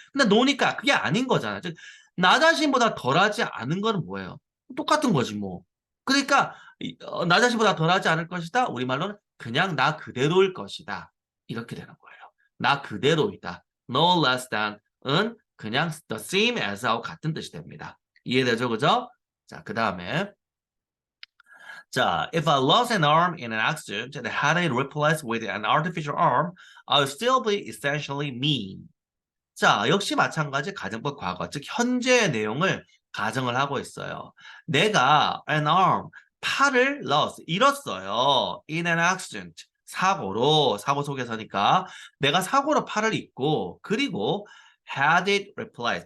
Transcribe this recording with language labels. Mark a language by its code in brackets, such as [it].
[ko] 근데 no니까 그게 아닌 거잖아요. 즉, 나 자신보다 덜하지 않은 거는 뭐예요? 똑같은 거지 뭐. 그러니까 나 자신보다 덜하지 않을 것이다. 우리말로는 그냥 나 그대로일 것이다. 이렇게 되는 거예요. 나 그대로이다. [en] no less than [ko] 은 그냥 [en] the same as [ko] 하고 같은 뜻이 됩니다. 이해되죠? 그죠? [en] 자, 그 다음에 자, if I lost an arm in an accident and had it replaced with an artificial arm, I would still be essentially me. [ko] 자, 역시 마찬가지 가정법 과거, 즉 현재의 내용을 가정을 하고 있어요. 내가 an arm, 팔을 잃었어요. [en] in an accident, [ko] 사고 속에서니까 내가 사고로 팔을 잃고 그리고 [en] had it replaced.